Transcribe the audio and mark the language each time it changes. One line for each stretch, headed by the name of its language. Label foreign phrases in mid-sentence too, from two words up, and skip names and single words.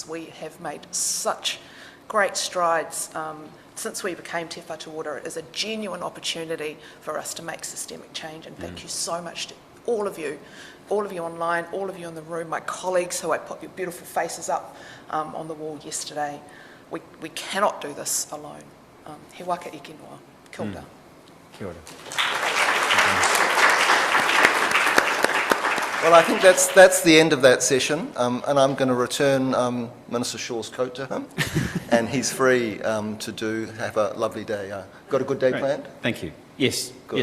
English: We have made such great strides since we became Te Whataora. It is a genuine opportunity for us to make systemic change, and thank you so much to all of you online, all of you in the room, my colleagues who I put your beautiful faces up on the wall yesterday. We cannot do this alone.
Māori: He waka ike noa. Kia ora. Kia ora.
English: Well, I think that's the end of that session, and I'm going to return Minister Shaw's coat to him, and he's free to have a lovely day. Got a good day planned? Thank you. Yes. Good.